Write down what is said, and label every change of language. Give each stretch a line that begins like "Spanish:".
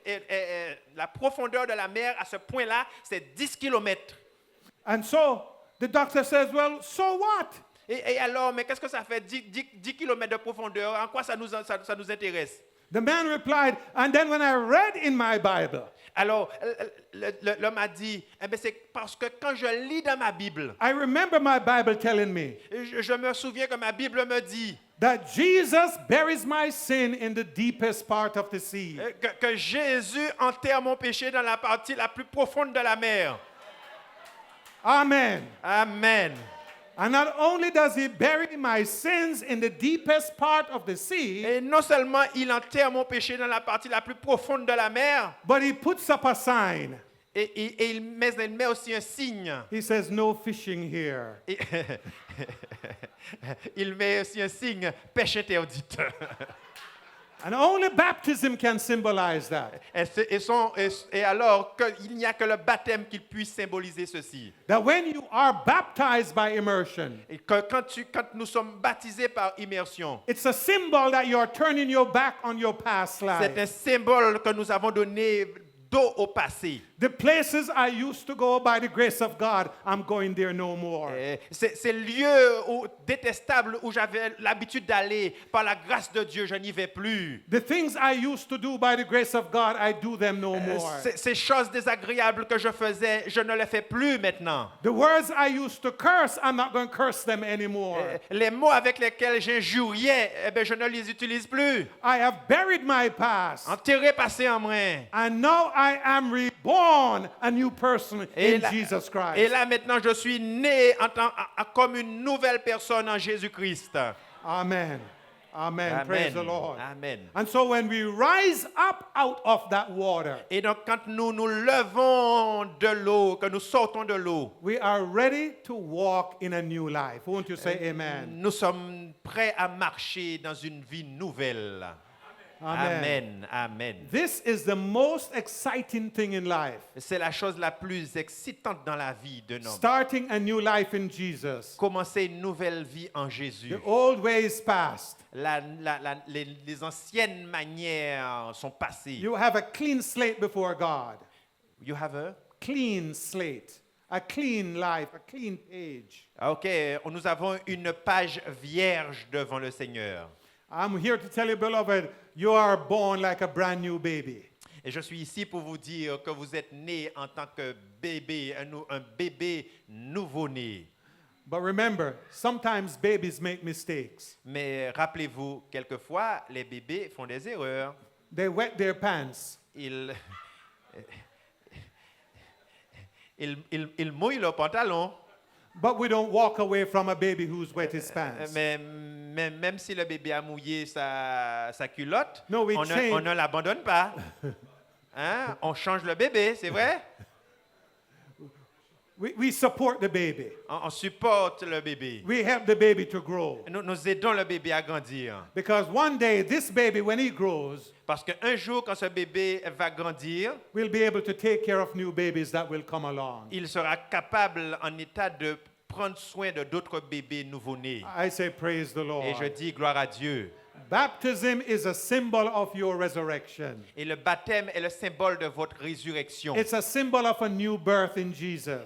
French: Et la profondeur de la mer à ce point-là, c'est 10 kilomètres.
English: And so the doctor says, well, so what?
French: Et alors, mais qu'est-ce que ça fait 10 kilomètres de profondeur? En quoi ça nous intéresse?
English: The man replied, and then when I read in my Bible,
French: Alors, l'homme a dit, eh bien, c'est parce que quand je lis dans ma Bible,
English: I remember my Bible telling me
French: je me souviens que ma Bible me dit
English: that Jesus buries my sin in the deepest part of the sea.
French: que Jésus enterre mon péché dans la partie la plus profonde de la mer.
English: Amen.
French: Amen.
English: And not only does he bury my sins in the deepest part of the sea,
French: Et non seulement il enterre mon péché dans la partie la plus profonde de la mer,
English: but he puts up a sign.
French: et il met aussi un signe.
English: He says, no fishing here.
French: Et- il met aussi un signe, pêche interdite.
English: And only baptism can symbolize that.
French: Et alors, il n'y a que le baptême qui puisse symboliser ceci.
English: That when you are baptized by immersion,
French: Et que quand nous sommes baptisés par immersion,
English: it's a symbol that you are turning your back on your past
French: c'est un
English: life.
French: symbole que nous avons donné dos au passé.
English: The places I used to go by the grace of God, I'm going there no more.
French: Ces lieux détestables où j'avais l'habitude d'aller, par la grâce de Dieu, je n'y vais plus.
English: The things I used to do by the grace of God, I do them no more.
French: Ces choses désagréables que je faisais, je ne les fais plus maintenant.
English: The words I used to curse, I'm not going to curse them anymore.
French: Les mots avec lesquels j'injuriais, eh bien, je ne les utilise plus.
English: I have buried my past.
French: Enterré, passé en main.
English: And now I am reborn a new person in Jesus
French: Et
English: Christ.
French: là maintenant, je suis né comme une nouvelle personne en Jésus-Christ.
English: Amen. Amen. Praise the Lord.
French: Amen.
English: And so when we rise up out of that water,
French: Et donc, quand nous nous levons de l'eau, que nous sortons de l'eau,
English: we are ready to walk in a new life. Won't you say amen?
French: nous sommes prêts à marcher dans une vie nouvelle. Amen.
English: Amen. Amen. This is the most exciting thing in life.
French: C'est la chose la plus excitante dans la vie d'un homme.
English: Starting a new life in Jesus.
French: Commencer une nouvelle vie en Jésus.
English: The old way is past.
French: Les anciennes manières sont passées.
English: You have a clean slate before God. You have a? Clean slate. A clean life, a clean page.
French: Ok, nous avons une page vierge devant le Seigneur.
English: I'm here to tell you, beloved, you are born like a brand new baby.
French: Et je suis ici pour vous dire que vous êtes né en tant que bébé, un bébé nouveau-né.
English: But remember, sometimes babies make mistakes.
French: Mais rappelez-vous, quelquefois, les bébés font des erreurs.
English: They wet their pants.
French: Ils, ils mouillent leurs pantalons.
English: But we don't walk away from a baby who's wet his pants.
French: Mais même si le bébé a mouillé sa culotte,
English: No, we change.
French: on ne l'abandonne pas. Hein? On change le bébé, c'est vrai?
English: We support the baby.
French: On supporte le bébé.
English: We help the baby to grow.
French: Nous aidons le bébé à grandir.
English: Because one day, this baby, when he grows,
French: Parce qu'un jour, quand ce bébé va grandir,
English: will be able to take care of new babies that will come along.
French: il sera capable, en état de prendre soin de d'autres bébés nouveau-nés.
English: I say, praise the Lord.
French: Et je dis gloire à Dieu.
English: Baptism is a symbol of your resurrection.
French: Et le baptême est le symbole de votre résurrection.
English: It's a symbol of a new birth in Jesus.